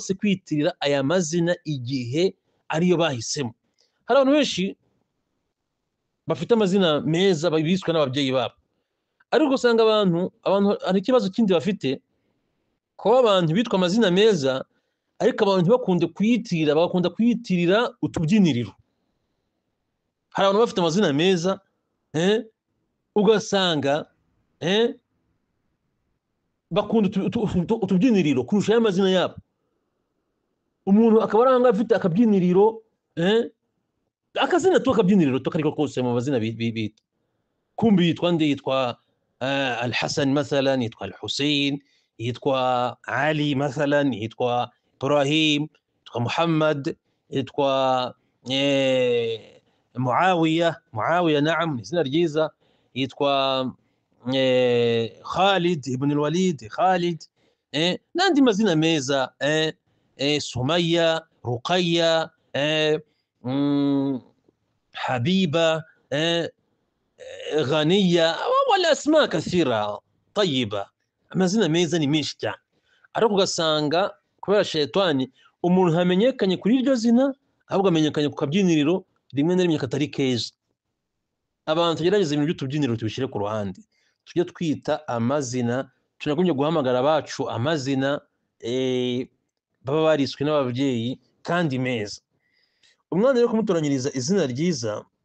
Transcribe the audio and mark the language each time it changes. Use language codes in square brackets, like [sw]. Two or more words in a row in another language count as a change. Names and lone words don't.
[rw] se kwitirira aya mazina igihe ariyo bahisemo hari abantu benshi bafite amazina meza biswe n'ababyeyi babo ariko usanga abantu hari ikibazo kindi bafite ko abantu bitwa amazina meza ariko abantu bakunde kuyitirira bagakunda kuyitirira utubyiniriro hari abantu bafite amazina meza ugasanga bakunda utubyiniriro kurusha y'amazina yabo umuntu akaba aranga afite akabyiniriro akazina tu akabyiniriro tukariko kose mu mazina bita kumbi yitwa nde yitwa Al-Hasan مثلا yitwa Al-Hussein yitwa Ali مثلا yitwa Ibrahim yitwa Muhammad yitwa Muawiya naam izina ryiza yitwa Khalid ibn al-Walid Khalid nandi mazina meza Sumaya Ruqayya حبيبة غنية [ar] والأسماء كثيرة طيبة [rw] amazina meza ni menshi cyane ariko ugasanga kubera shetani umuntu hamenyekanye kuri iryo zina ahubwo amenyekanye ku kabyiniriro rimwe na rimwe katari keza abantu tugerageza ibintu by'utubyiniriro tubishyire ku ruhande tujye twita amazina tunagumye guhamagara abacu amazina baba bariswe n'ababyeyi kandi meza umwana rero kumutoranyiriza izina ryiza